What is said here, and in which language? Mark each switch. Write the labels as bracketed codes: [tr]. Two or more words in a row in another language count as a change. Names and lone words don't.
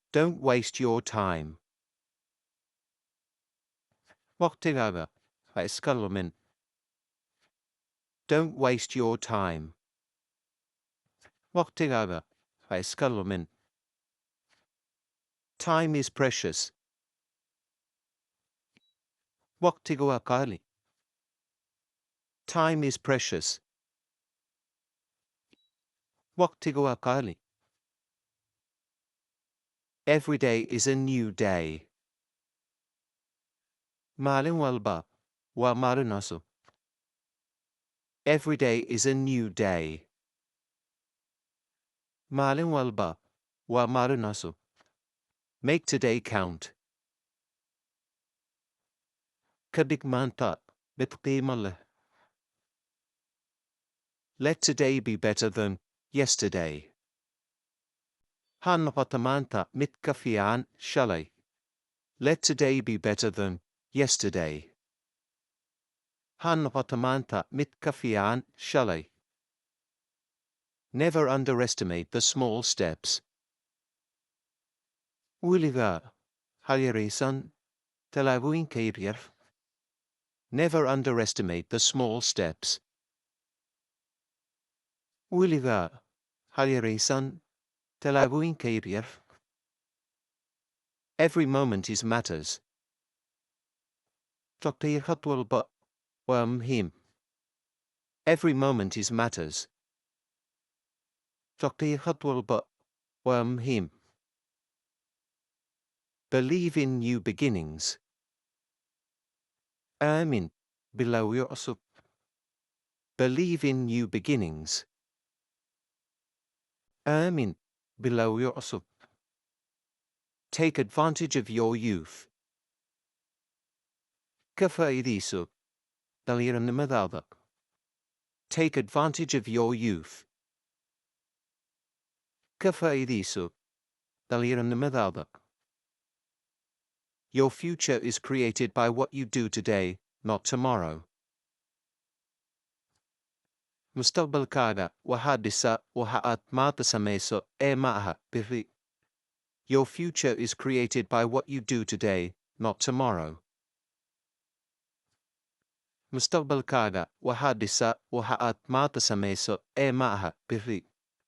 [en] Don't waste your time. [so] Waqtigaaga ha iska lumin. [en] Don't waste your time. [so] Waqtigaaga ha iska lumin. [en] Time is precious. [so] Waqtigu waa qaali. [en] Time is precious. [so] Waqtigu waa qaali. [en] Every day is a new day. [so] Maalin walba waa maalin cusub. [en] Every day is a new day. [so] Maalin walba waa maalin cusub. [en] Make today count. [so] Ka dhig maanta mid qiimo leh. [en] Let today be better than yesterday. [so] Ha noqoto maanta mid ka fiican shalay. [en] Let today be better than yesterday. [so] Ha noqoto maanta mid ka fiican shalay. [en] Never underestimate the small steps. [so] Weligaa ha yaraysan tallaabooyinka yaryar. [en] Never underestimate the small steps. [so] Weligaa ha yaraysan tallaabooyinka yaryar. [en] Every moment is matters. [so] Daqiiqad walba waa muhiim. [en] Every moment is matters. [so] Daqiiqad walba waa muhiim. [en] Believe in new beginnings. [so] Aamin bilowyo cusub. [en] Believe in new beginnings. [so] Aamin bilowyo cusub. [en] Take advantage of your youth. [so] Ka faa'iidayso dhallinyarannimadaada. [en] Take advantage of your youth. [so] Ka faa'iidayso dhallinyarannimadaada. [en] Your future is created by what you do today, not tomorrow. [so] Mustaqbalkaaga waxaa dhisa waxa aad maanta samayso ee ma aha berri. [en] Your future is created by what you do today, not tomorrow. [so] Mustaqbalkaaga waxaa dhisa waxa aad maanta samayso ee ma aha berri.